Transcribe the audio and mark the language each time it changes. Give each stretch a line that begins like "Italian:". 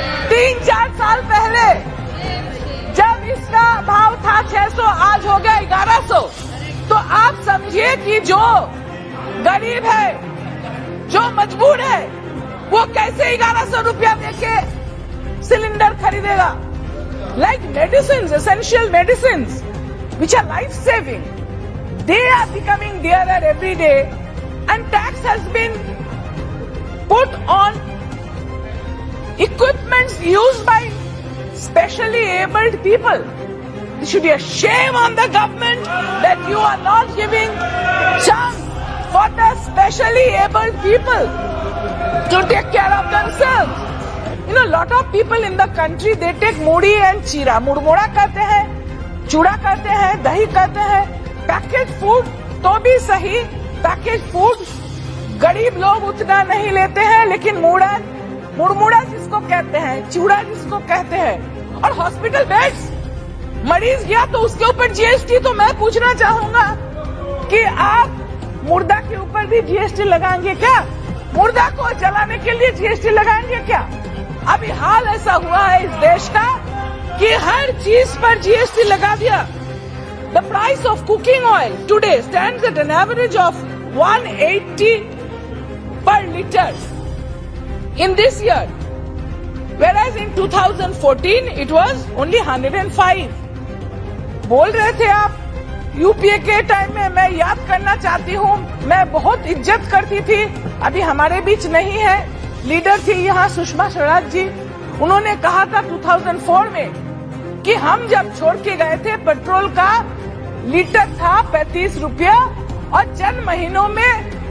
Hindi: 3-4 साल पहले जब इसका भाव था 600, आज हो गया 1100। तो आप समझिए कि जो गरीब है, जो मजबूर है, वो कैसे 1100 रुपया देके सिलेंडर खरीदेगा।
English: Like medicines, essential medicines, which are life-saving, they are becoming dearer every day, and tax has been put on equipments used by specially abled people. There should be a shame on the government that you are not giving chance for the specially abled people to take care of themselves. You know, lot of people in the country, they take mudi and chira.
Hindi: मुड़मुड़ा करते हैं, चूड़ा करते हैं, दही करते हैं। Package food तो भी सही, पैकेज फूड गरीब लोग उतना नहीं लेते हैं, लेकिन मुड़मुड़ा जिसको कहते हैं, चूड़ा जिसको कहते हैं, और हॉस्पिटल बेड्स, मरीज गया तो उसके ऊपर जीएसटी। तो मैं पूछना चाहूंगा कि आप मुर्दा के ऊपर भी जीएसटी लगाएंगे क्या? मुर्दा को जलाने के लिए जीएसटी लगाएंगे क्या? अभी हाल ऐसा हुआ है इस देश का कि हर चीज पर जीएसटी लगा दिया।
English: The price of cooking oil today stands at an average of 180 per liter in this year, whereas in 2014 it was only 105.
Hindi: बोल रहे थे आप यूपीए के टाइम में, मैं याद करना चाहती हूँ, मैं बहुत इज्जत करती थी, अभी हमारे बीच नहीं है। लीडर थी यहाँ सुषमा स्वराज जी, उन्होंने कहा था 2004 में कि हम जब छोड़ के गए थे पेट्रोल का लीटर था 35 रुपया और चंद महीनों में